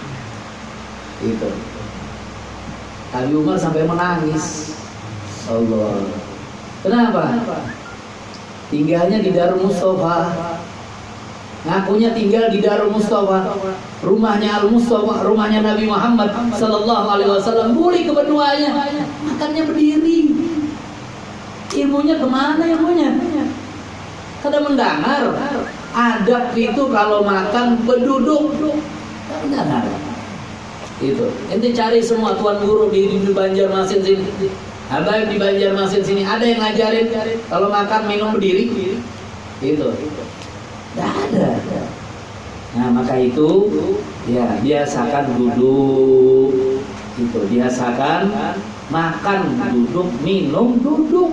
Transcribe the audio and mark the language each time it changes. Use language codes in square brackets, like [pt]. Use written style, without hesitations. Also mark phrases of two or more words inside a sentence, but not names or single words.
[id] Itu Habib Umar sampai menangis. Allah. Kenapa? Tinggalnya di Darul Mustafa, ngakunya tinggal di Darul Mustafa, rumahnya Al Mustafa, rumahnya Nabi Muhammad [ar] صلى الله عليه وسلم. [id] Boleh kebetulannya makannya berdiri. Ilmunya kemana ilmunya? Kada mendengar. Adab itu kalau makan berduduk. Mendengar. Itu. Ente cari semua tuan guru di Banjarmasin sini. Habaib di Banjarmasin sini ada yang ngajarin kalau makan minum berdiri. Itu. Tidak ada. Nah maka itu ya biasakan duduk. Itu biasakan makan duduk, minum duduk.